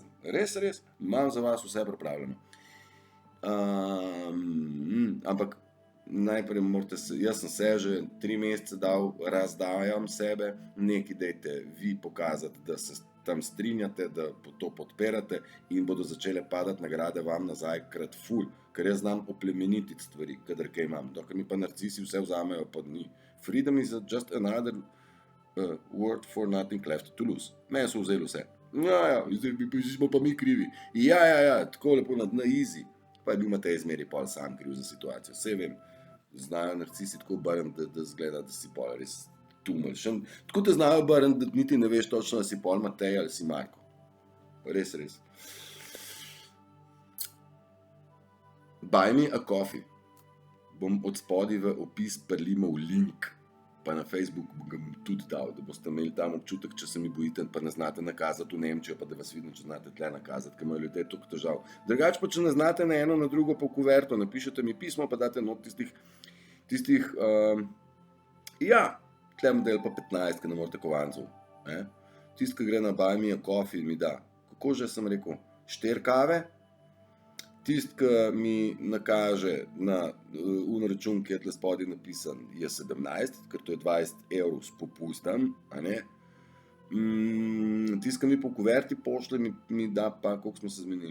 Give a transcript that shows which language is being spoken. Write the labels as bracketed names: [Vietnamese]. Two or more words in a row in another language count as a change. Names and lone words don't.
[Slovenian] Res, imam za vas vse pripravljeno. Ampak najprej morate jaz sem se že 3 mesece dal, razdajam sebe, nekaj dajte vi pokazati, da se tam strinjate, da to podpirate in bodo začele padati nagrade vam nazaj krat ful, ker jaz znam oplemenititi stvari, kadar kaj imam, dokler mi pa narcisi vse vzamejo, pa ni. [English] Freedom is just another word for nothing left to lose. [Slovenian] Meni so vzeli vse. Ja, zdaj smo pa mi krivi. Ja, tako lepo na easy. Pa je bil Matej zmeri pol sam kriv za situacijo. Saj vem, znajo narcisi tako obrniti, da zgleda, da si pol res tumelj. Tako te znajo obrniti, da niti ne veš točno, da si pol Matej ali si Marko. Res. [English] Buy me a coffee. [Slovenian] Bom od spodaj v opis prilimal link, pa na Facebook bom tudi dal, da boste imeli tam občutek, če se mi bojite, pa ne znate nakazati v Nemčijo, pa da vas vidim, če znate tle nakazati, ker imajo ljudje toliko težav. Drugače pa, če ne znate na eno, na drugo pa v kuverto, napišete mi pismo, pa date not tistih, tle model pa 15, ki ne morate kovancov. Tist, ki gre na buy me a coffee, mi da, kako že sem rekel, 4 kave, tist, ki mi nakaže na račun, ki je tle spodaj napisan, je 17, ker to je 20 evrov s popustom, a ne? Tist, ki mi po kuverti pošle, mi da pa, koliko smo se zmenili?